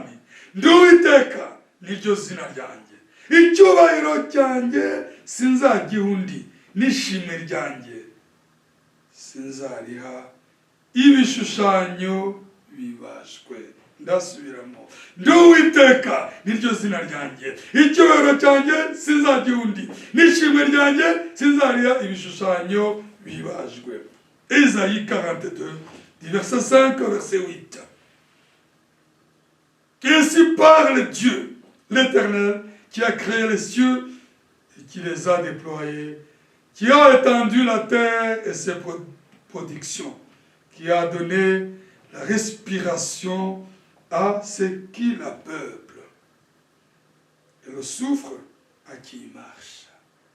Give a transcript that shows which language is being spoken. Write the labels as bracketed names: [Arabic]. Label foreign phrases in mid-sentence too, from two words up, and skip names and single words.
[Kinyarwanda] Ndi Uwiteka, niryo zina ryanjye, icyubahiro cyanjye sinzagiha undi, n'ishimwe ryanjye sinzariha ibishushanyo bibajwe. Ndasubiramo, ndi Uwiteka, niryo zina ryanjye, icyubahiro cyanjye sinzagiha undi, n'ishimwe ryanjye sinzariha ibishushanyo bibajwe. [French] Isaïe 42, du verset 5 au verset 8. Ainsi parle Dieu, l'Éternel, qui a créé les cieux et qui les a déployés, qui a étendu la terre et ses productions, qui a donné la respiration à ceux qui la peuplent et le souffle à qui il marche.